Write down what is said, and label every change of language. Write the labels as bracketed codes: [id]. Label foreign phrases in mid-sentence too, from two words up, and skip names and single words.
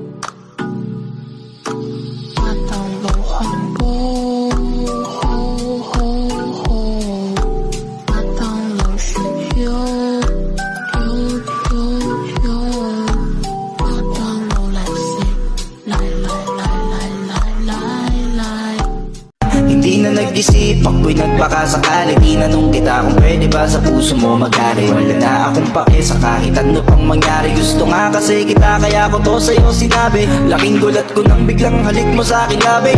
[yue] 麥當勞漢堡，麥當勞薯條，麥當勞嚟食，嚟。 [tl] Hindi na nag-isip, ako'y nagpakasakali. Tinanong kita kung pwede ba sa puso mo mag-ari. Wala na akong pake sa kahit ano pang mangyari. Gusto nga kasi kita kaya ko to sa'yo sinabi. Laking gulat ko nang biglang halik mo sa aking labi.